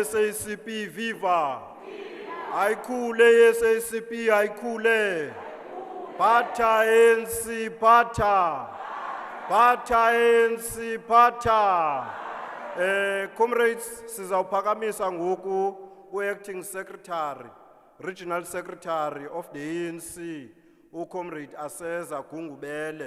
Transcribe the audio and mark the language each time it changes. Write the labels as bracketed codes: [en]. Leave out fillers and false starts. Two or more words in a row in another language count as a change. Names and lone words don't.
[xh] Sacp, viva ayikhule Sacp, ayikhule phatha ANC, phatha ANC, phatha. Comrades, sizawuphakamisa ngoku u- [en] acting secretary, regional secretary of the ANC, [xh] uComrade Aseza Gungubele.